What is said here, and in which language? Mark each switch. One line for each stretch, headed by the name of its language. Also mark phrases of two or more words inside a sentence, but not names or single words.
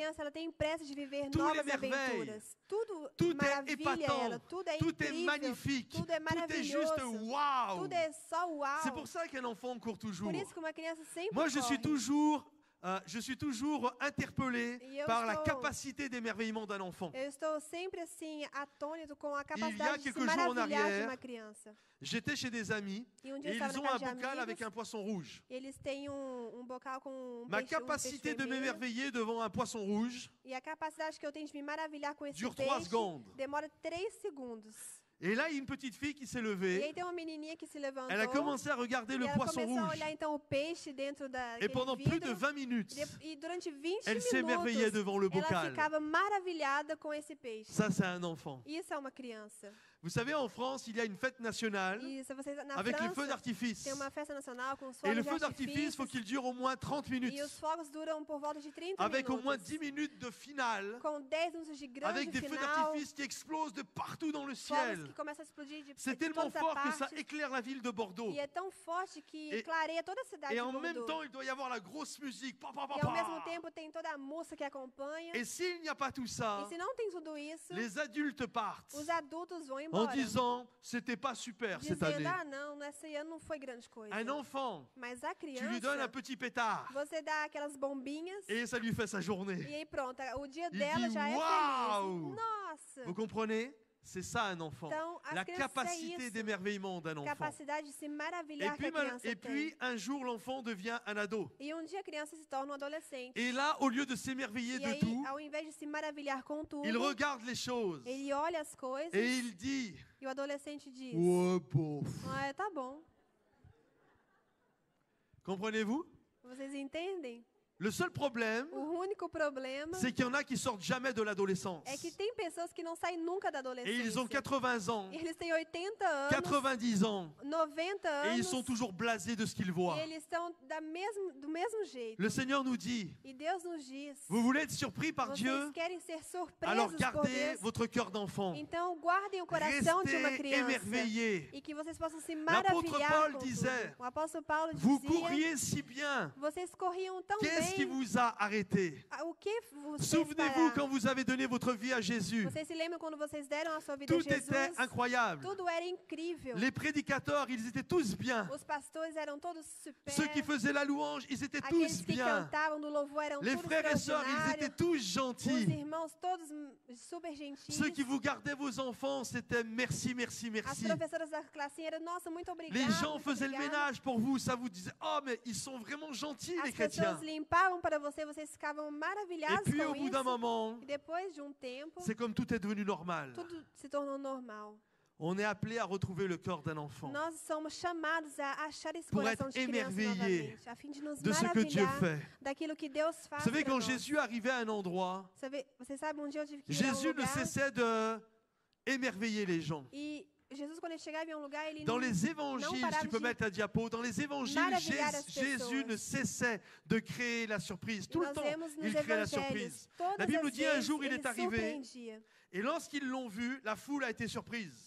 Portuguese: criança ela tem pressa de viver
French: Tout
Portuguese: novas
French: les merveilles.
Portuguese: aventuras. Tudo
French: Tout est
Portuguese: maravilha
French: épatant,
Portuguese: ela, tudo é
French: tout est
Portuguese: incrível,
French: magnifique,
Portuguese: tudo é
French: tout est juste
Portuguese: maravilhoso,
French: waouh.
Portuguese: tudo é só uau.
French: C'est pour ça qu'un enfant court toujours.
Portuguese: Por isso que uma criança sempre
French: Moi, je suis
Portuguese: corre.
French: toujours interpellé Et par la
Portuguese: estou-
French: capacité d'émerveillement d'un enfant.
Portuguese: Eu estou sempre assim atônito com a
French: Il y a
Portuguese: capacidade de se
French: quelques jours en
Portuguese: maravilhar de
French: arrière,
Portuguese: uma criança.
French: J'étais chez des amis
Portuguese: E dia
French: et
Portuguese: eu estava
French: ils
Portuguese: na
French: ont un
Portuguese: casa de
French: bocal avec
Portuguese: amigos,
French: un poisson rouge.
Portuguese: eles têm bocal com
French: Ma
Portuguese: peixe,
French: capacité de
Portuguese: vermelho,
French: m'émerveiller devant un poisson rouge
Portuguese: e a capacidade que eu tenho de me maravilhar com esse
French: dure 3
Portuguese: peixe
French: secondes.
Portuguese: demora 3 segundos.
French: Et là, il y a une petite fille qui s'est
Portuguese: E
French: levée.
Portuguese: aí tem uma menininha que se levantou.
French: Elle a commencé à regarder
Portuguese: E
French: le
Portuguese: ela
French: poisson
Portuguese: começou a
French: rouge.
Portuguese: olhar então o peixe dentro daquele
French: Et pendant plus de
Portuguese: vidro.
French: 20 minutes,
Portuguese: E durante 20
French: elle s'émerveillait
Portuguese: minutos,
French: devant le
Portuguese: ela
French: bocal.
Portuguese: ficava maravilhada com esse peixe.
French: Ça, c'est un enfant.
Portuguese: Isso é uma criança.
French: Vous savez, en France, il y a une fête nationale
Portuguese: E se vocês na
French: avec les feux
Portuguese: França
French: d'artifice.
Portuguese: tem uma festa nacional com os
French: Et le
Portuguese: fogos
French: feu
Portuguese: de
French: d'artifice, il faut
Portuguese: artifício.
French: qu'il dure au moins 30 minutes.
Portuguese: E os fogos duram por volta de 30
French: Avec au moins
Portuguese: minutos.
French: 10 minutes de finale.
Portuguese: Com 10 minutos de grande
French: Avec des feux
Portuguese: final.
French: d'artifice qui explosent de partout dans le
Portuguese: Fogos
French: ciel.
Portuguese: que começam a explodir
French: C'est
Portuguese: de
French: tellement
Portuguese: todas as
French: fort que ça
Portuguese: partes.
French: éclaire la ville de Bordeaux.
Portuguese: E é tão forte que
French: Et-
Portuguese: clareia toda a cidade
French: Et
Portuguese: de
French: en même
Portuguese: Bordeaux.
French: temps, il doit y avoir la grosse musique. Pa, pa, pa,
Portuguese: E ao mesmo pa. tempo tem toda a música que acompanha.
French: Et s'il n'y a pas tout
Portuguese: E
French: ça,
Portuguese: se não tem tudo isso,
French: les adultes partent
Portuguese: os adultos vão
French: en
Portuguese: embora.
French: disant c'était pas super cette année.
Portuguese: Dizendo, ah não, esse ano não foi grande coisa.
French: Un enfant,
Portuguese: Mas a
French: tu lui donnes un
Portuguese: criança,
French: petit pétard
Portuguese: você dá aquelas bombinhas
French: et ça lui fait sa journée.
Portuguese: e aí pronto, o dia
French: Il
Portuguese: dela
French: dit,
Portuguese: já é
French: "Uau!"
Portuguese: feliz. Nossa!
French: Vous comprenez? C'est ça un enfant.
Portuguese: Então, as
French: La
Portuguese: crianças é
French: capacité
Portuguese: isso.
French: d'émerveillement d'un enfant.
Portuguese: Capacidade de se
French: Et
Portuguese: maravilhar que
French: puis,
Portuguese: a criança
French: et puis, un jour, l'enfant devient un ado.
Portuguese: tem. E um dia a criança se torna um adolescente.
French: Et là, au lieu de s'émerveiller
Portuguese: E
French: de
Portuguese: aí,
French: tout,
Portuguese: ao invés de se maravilhar com tudo,
French: il regarde les choses
Portuguese: ele olha as coisas
French: et il dit
Portuguese: e o adolescente diz:
French: oh, bof.
Portuguese: ah, tá bom.
French: Comprenez-vous?
Portuguese: Vocês entendem?
French: Le seul problème,
Portuguese: O único problema
French: c'est qu'il y en a qui sortent jamais de l'adolescence.
Portuguese: é que tem pessoas que não saem nunca da
French: Et
Portuguese: adolescência.
French: ils ont 80 ans,
Portuguese: Eles têm 80 anos,
French: 90 ans,
Portuguese: 90
French: et ils
Portuguese: anos,
French: sont toujours blasés de ce qu'ils voient.
Portuguese: e eles estão do mesmo jeito.
French: Le Seigneur nous dit,
Portuguese: E Deus nos diz:
French: vous voulez être surpris par
Portuguese: vocês
French: Dieu?
Portuguese: querem ser
French: Alors
Portuguese: surpresos por
French: gardez
Portuguese: Deus?
French: votre cœur d'enfant.
Portuguese: Então guardem o coração de uma
French: Restez
Portuguese: criança.
French: émerveillés.
Portuguese: E que vocês possam se
French: L'apôtre
Portuguese: maravilhar
French: Paul
Portuguese: com
French: disait,
Portuguese: tudo. O apóstolo Paulo
French: Vous
Portuguese: dizia:
French: courriez si bien.
Portuguese: vocês corriam tão
French: Qu'est-ce qui
Portuguese: bem.
French: vous a arrêté?
Portuguese: O que vous fez
French: Souvenez-vous
Portuguese: parar?
French: quand vous avez donné votre vie à Jésus.
Portuguese: Vocês se lembram quando vocês deram a sua vida a
French: Tout
Portuguese: Jesus?
French: était incroyable.
Portuguese: Tudo era incrível.
French: Les prédicateurs, ils étaient tous bien.
Portuguese: Os pastores eram todos super.
French: Ceux qui faisaient la louange, ils étaient
Portuguese: Aqueles
French: tous
Portuguese: que
French: bien.
Portuguese: cantavam do louvor eram
French: Les
Portuguese: todos
French: frères et sœurs, ils étaient
Portuguese: extraordinários.
French: tous
Portuguese: Os
French: gentils.
Portuguese: irmãos todos super gentis.
French: Ceux qui vous gardaient vos enfants, c'était merci, merci,
Portuguese: As
French: merci.
Portuguese: professoras da classinha eram, nossa, muito obrigada.
French: Les gens
Portuguese: muito
French: faisaient le
Portuguese: obrigada.
French: ménage pour vous, ça vous disait, oh mais ils sont vraiment gentils les
Portuguese: As
French: chrétiens.
Portuguese: pessoas limpavam para você, vocês ficavam
French: Et
Portuguese: maravilhados
French: puis au
Portuguese: com
French: bout d'un
Portuguese: isso.
French: moment,
Portuguese: E depois de um tempo,
French: c'est comme tout est devenu normal.
Portuguese: tudo se tornou normal.
French: On est appelé à retrouver le corps d'un enfant,
Portuguese: Nós somos chamados a achar esse
French: Pour
Portuguese: coração
French: être
Portuguese: de criança
French: émerveillé
Portuguese: novamente, a fim de nos
French: de ce que Dieu
Portuguese: maravilhar
French: fait.
Portuguese: daquilo que Deus faz
French: Vous savez,
Portuguese: pra
French: quand
Portuguese: nós.
French: Jésus arrivait à un endroit,
Portuguese: Você sabe, um dia eu tive que ir a um
French: Jésus ne
Portuguese: lugar
French: cessait de émerveiller les gens.
Portuguese: e Jesus, quando ele chegava em um lugar, ele
French: Dans
Portuguese: não,
French: les
Portuguese: não
French: évangiles,
Portuguese: parava
French: tu peux
Portuguese: de
French: mettre la diapo, dans les évangiles,
Portuguese: maravilhar as
French: Jésus
Portuguese: pessoas.
French: ne cessait de créer la surprise. Tout le
Portuguese: Nós
French: temps,
Portuguese: vemos nos
French: il crée la
Portuguese: evangelhos,
French: surprise.
Portuguese: todas
French: La Bible
Portuguese: as
French: dit un
Portuguese: vezes
French: jour, il
Portuguese: ele
French: est arrivé,
Portuguese: surpreendia.
French: et lorsqu'ils l'ont vu, la foule a été surprise.